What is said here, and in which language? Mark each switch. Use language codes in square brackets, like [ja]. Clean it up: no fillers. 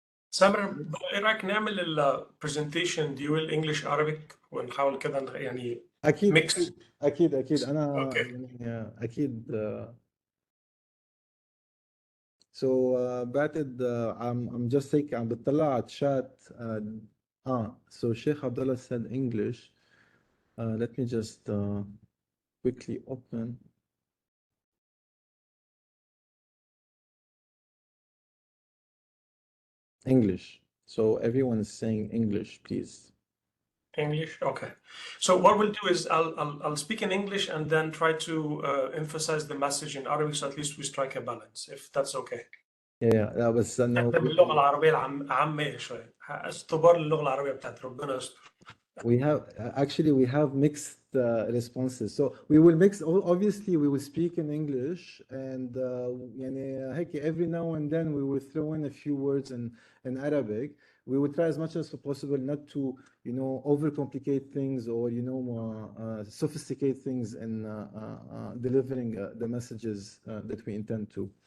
[ar] سامر، ايه رايك نعمل البرزنتيشن [en] dual English Arabic [ar] ونحاول كده يعني اكيد ميكس؟ اكيد انا [en] Okay. [ar] يعني اكيد. [en] so [ar] بعتقد [en] I'm just taking [ar] عم بتطلع على الشات. [en] so Sheikh Abdullah said English. Let me just quickly open. English. So everyone is saying English, please. English, okay. So what we'll do is I'll speak in English and then try to emphasize the message in Arabic, so at least we strike a balance, if that's okay. Yeah, [ar] لا بس انه نبدأ باللغة العربية العامية شوية، استبار اللغة العربية بتاعت ربنا يستر. [en] we have mixed responses. So we will mix. Obviously, we will speak in English, and [ar] يعني هيك [en] every now and then we will throw in a few words in Arabic. We will try as much as possible not to, overcomplicate things or, sophisticate things in delivering the messages that we intend to.